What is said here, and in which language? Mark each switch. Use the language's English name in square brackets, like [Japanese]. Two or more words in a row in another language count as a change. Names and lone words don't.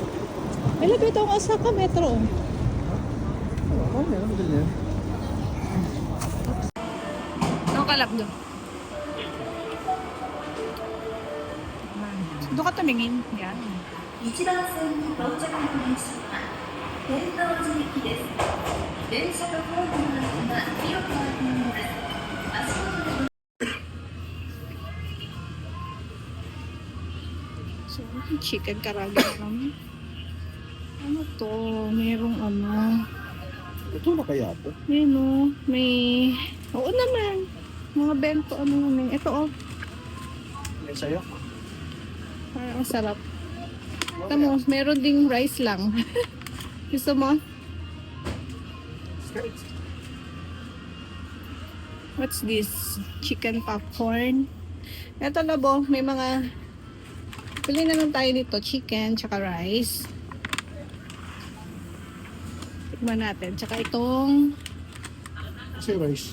[Filipino] May labi ito ang Osaka Metro. Oh, meron din yan. Ano kalap doon? Doon ka tumingin. Yan. [Japanese] 1 番線に到着の電車は天王寺駅です。電車のホームの足が広く開いています。足元で [Filipino] So, chicken karaage naman. Ano to? Merong ano. Ito na kaya ito? Yan o. May... Oo naman. Mga bento ano naman. Ito o. Yan sa'yo? Parang sarap. Tamo, meron ding rice lang. Gusto mo? [English] What's this? Chicken popcorn. [Filipino] Ito labo, may mga... Pili na lang tayo nito. Chicken, tsaka rice. Tikman natin. Tsaka itong... Kasi rice.